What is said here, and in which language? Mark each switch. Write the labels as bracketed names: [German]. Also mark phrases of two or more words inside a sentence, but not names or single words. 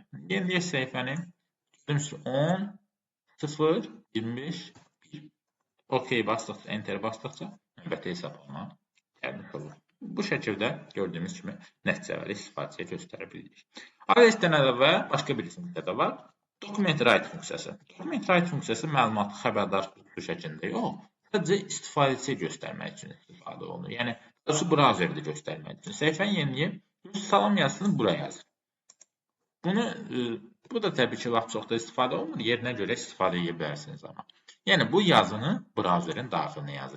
[Azerbaijani] Yeniləyək səhifəni. Gördüyümüz kimi 10, 0, 25, 1. OK basdıqca, enter basdıqca növbəti hesablama gəlmiş olur. Bu şəkildə gördüyümüz kimi nəticələri istifadəyə göstərə bilirik. Alertdən əlavə başqa bir funksiya da var. Document write funksiyası. Document write funksiyası məlumatı xəbərdar qutusu şəklində yox, sadəcə istifadəçiyə göstərmək üçün istifadə olunur. Yəni, browserdə göstərmək üçün. Səhifəni yeniləyib, salam yazısını bura yazır. Bu da təbii ki, vaxt çox da istifadə olunur. Yerinə görə istifadə edə bilərsiniz amma. Yəni, bu yazını browserin daxilinə yazır.